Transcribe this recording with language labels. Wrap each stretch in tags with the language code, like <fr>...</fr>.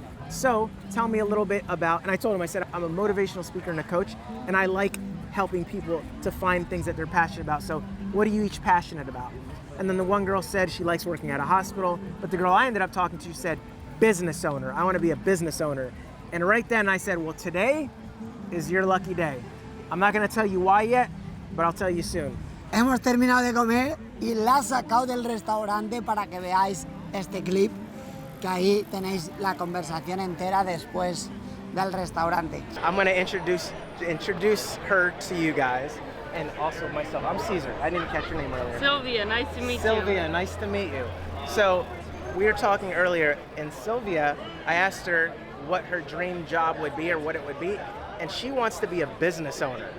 <en>So tell me a little bit about, and I told him, I said, I'm a motivational speaker and a coach, and I like helping people to find things that they're passionate about. So what are you each passionate about? And then the one girl said she likes working at a hospital, but the girl I ended up talking to said, business owner. I want to be a business owner. And right then I said, well, today is your lucky day. I'm not going to tell you why yet, but I'll tell you soon.</en> <es>Hemos terminado de comer y la he sacado del restaurante para que veáis este clip, que ahí tenéis la conversación entera después del restaurante.</es> <en>I'm going to introduce her to you guys and also myself. I'm César. I didn't catch your name earlier. Sylvia, nice to meet you. Sylvia, nice to meet you. So we were talking earlier, and Sylvia, I asked her what her dream job would be or what it would be, and she wants to be a business owner.</en>